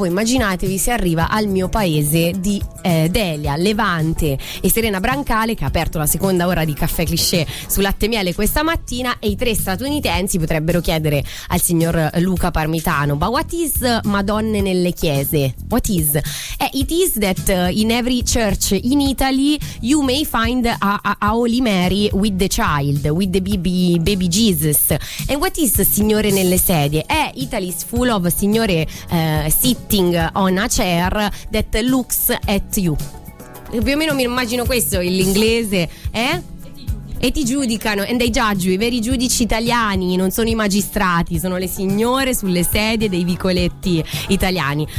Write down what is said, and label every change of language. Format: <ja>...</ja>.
<it>Voi immaginatevi se arriva al mio paese di Delia Levante e Serena Brancale, che ha aperto la seconda ora di Caffè Cliché su Latte Miele questa mattina, e i 3 statunitensi potrebbero chiedere al signor Luca Parmitano:</it> <en>"But what is Madonna nelle chiese? What is?" "It is that in every church in Italy you may find a Holy Mary with the child, with the baby Jesus." "And what is</en> <it>Signore nelle sedie?"</it> <en>"Italy's full of Signore sitting on a chair that looks at you."</en> <it>Più o meno mi immagino questo l'inglese, eh? "E ti giudicano."</it> <en>"And they judge you."</en> <it>"I veri giudici italiani non sono i magistrati, sono le signore sulle sedie dei vicoletti italiani."</it>